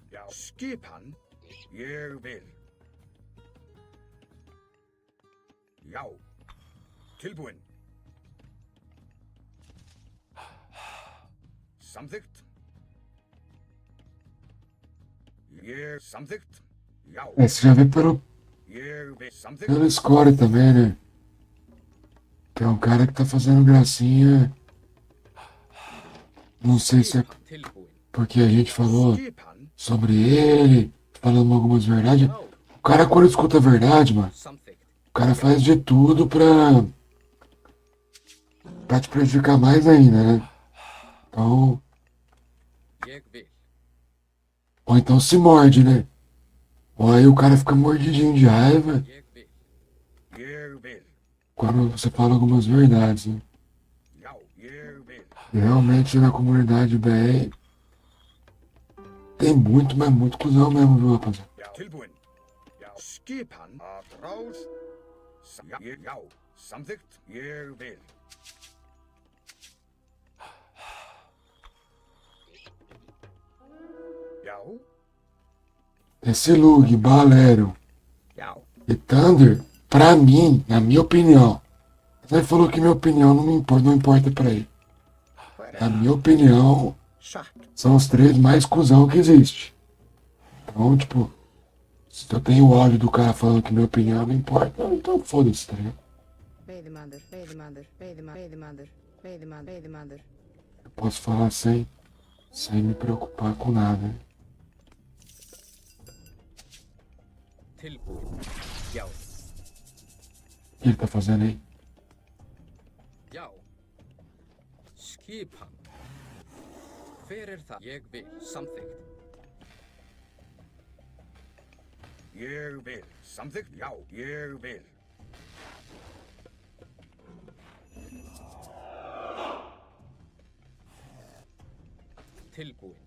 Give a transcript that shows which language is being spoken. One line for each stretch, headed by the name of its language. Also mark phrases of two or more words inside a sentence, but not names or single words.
Icelandic: Skipan. Ég vil. Já. Tilbúinn. Samþykkt. Ég samþykkt. Já.
Portuguese: Você já vê pelo
Icelandic: Ég vil. Samþykkt.
Portuguese: pelo score também, né? Que é um cara que tá fazendo gracinha. Não sei se é porque a gente falou sobre ele, falando algumas verdades. O cara, quando escuta a verdade, mano, o cara faz de tudo pra te prejudicar mais ainda, né? Então,
Icelandic: ég vil.
Portuguese: ou então se morde, né? Ou aí o cara fica mordidinho de raiva
Icelandic: Ég vil. Ég vil.
Portuguese: quando você fala algumas verdades, né?
Icelandic: Já. Ég vil.
Portuguese: E realmente na comunidade BR tem muito, mas muito cuzão mesmo, viu, rapaziada?
Icelandic: Já. Tilbúinn. Já. Skipan. Að ráð. Já. Ég. Já. Samþykkt. Ég vil. Já.
Portuguese: Esse Lug, Balero
Icelandic: Já.
Portuguese: e Thunder, pra mim, na minha opinião, ele falou que minha opinião não importa pra ele. Na minha opinião,
Icelandic: Satt.
Portuguese: são os três mais cuzão que existe. Então, tipo, se eu tenho ódio do cara falando que minha opinião não importa, então foda-se, tá ligado?
Icelandic: Veiðimaður, veiðimaður, veiðimaður, veiðimaður, veiðimaður.
Portuguese: Eu posso falar sem me preocupar com nada, né?
Icelandic: Tilbúinn. Já.
Portuguese: O que ele tá fazendo aí?
Icelandic: Já. Skipan. Hver er það? Ég vil. Samþykkt. Ég vil. Samþykkt. Já. Ég vil. Tilbúinn.